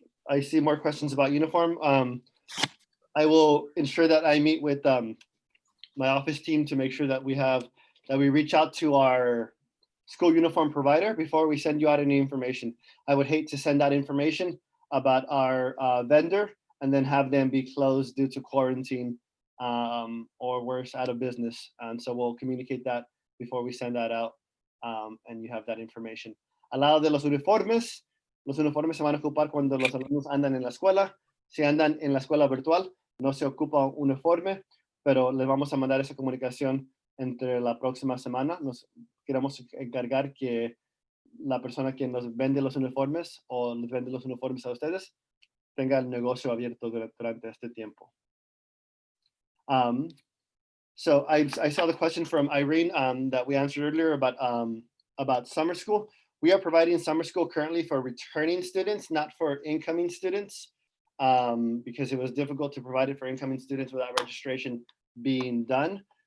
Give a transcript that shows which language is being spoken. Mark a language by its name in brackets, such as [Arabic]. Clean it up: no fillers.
[English] I see more questions about uniform. I will ensure that I meet with my office team to make sure that we reach out to our school uniform provider before we send you out any information. I would hate to send out information about our vendor and then have them be closed due to quarantine or worse, out of business. And so we'll communicate that before we send that out and you have that information. [Spanish] Al lado de los uniformes se van a ocupar cuando los alumnos andan en la escuela. Si andan en la escuela virtual, no se ocupa un uniforme, pero les vamos a mandar esa comunicación entre la próxima semana. Nos queremos encargar que la persona que nos vende los uniformes o les vende los uniformes a ustedes tenga el negocio abierto durante este tiempo. [English] So I saw the question from Irene that we answered earlier about summer school. We are providing summer school currently for returning students, not for incoming students, because it was difficult to provide it for incoming students without registration being done.